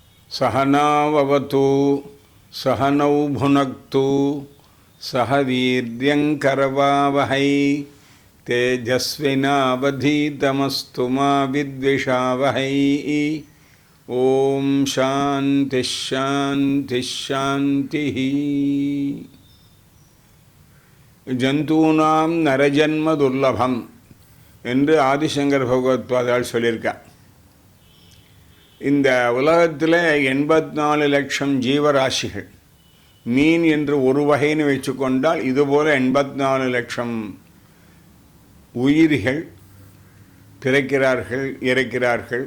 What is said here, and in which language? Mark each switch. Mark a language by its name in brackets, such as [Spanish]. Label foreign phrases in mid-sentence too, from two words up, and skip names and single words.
[Sanskrit] सहनाववतु सहनौ भुनक्तु सह वीर्यङ्करवावहै तेजस्विनावधीतमस्तु मा विद्विषावहै। ओम शांति शांति शांति। जन्तूनां नरजन्म दुर्लभम् [Tamil] என்று ஆதிசங்கர் பகவத்பாதால் சொல்லியிருக்கார். இந்த உலகத்தில் 84 லட்சம் ஜீவராசிகள், மீன் என்று ஒரு வகைன்னு வச்சுக்கொண்டால் இதுபோல் 84 லட்சம் உயிரிகள் பிறக்கிறார்கள், இறக்கிறார்கள்.